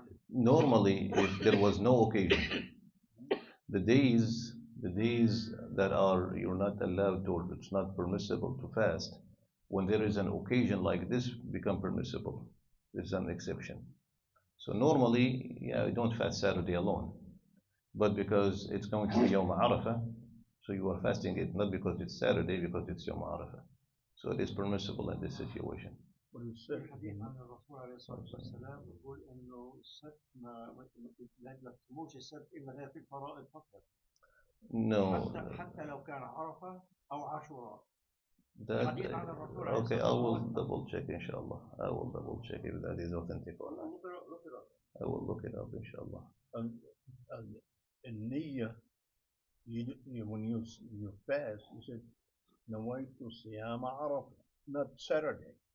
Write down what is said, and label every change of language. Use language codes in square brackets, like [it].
[en] Normally, if there was no occasion, the days that are you're not allowed to, or it's not permissible to fast, when there is an occasion like this, become permissible. There's an exception. So normally, yeah, you don't fast Saturday alone, but because it's going to be Yawm Arafah, so you are fasting it not because it's Saturday, because it's Yawm Arafah. So it is permissible in this situation. [ar] الحديث عن الرسول عليه الصلاة والسلام يقول إنه السبت لا تموت السبت إلا في الفرائض فقط. [en] No. [ar] حتى لو كان عرفة أو عاشوراء. [en] Okay, I will double check, inshallah. I will double check if that is authentic or not. I will look it up, inshallah. النية, when you fast, you said [ar] نويت صيام عرفة, [en] not Saturday.